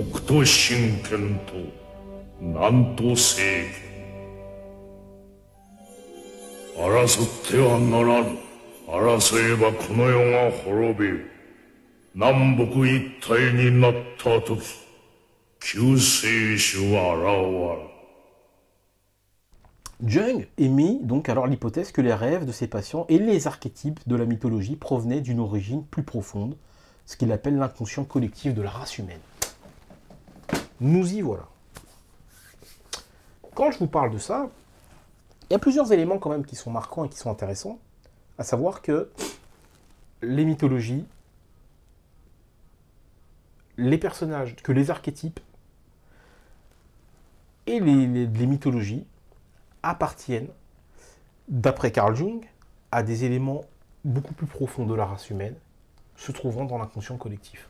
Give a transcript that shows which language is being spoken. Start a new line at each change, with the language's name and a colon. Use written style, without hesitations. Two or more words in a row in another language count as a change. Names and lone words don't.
Japanese: 北斗神剣と南斗聖剣。争ってはならぬ。争えばこの世が滅びる。南北一体になったとき、救世主は現れる。
French: Jung émit donc alors l'hypothèse que les rêves de ses patients et les archétypes de la mythologie provenaient d'une origine plus profonde, ce qu'il appelle l'inconscient collectif de la race humaine. Nous y voilà. Quand je vous parle de ça, il y a plusieurs éléments quand même qui sont marquants et qui sont intéressants, à savoir que les mythologies, les personnages, que les archétypes et les mythologies appartiennent, d'après Carl Jung, à des éléments beaucoup plus profonds de la race humaine, se trouvant dans l'inconscient collectif.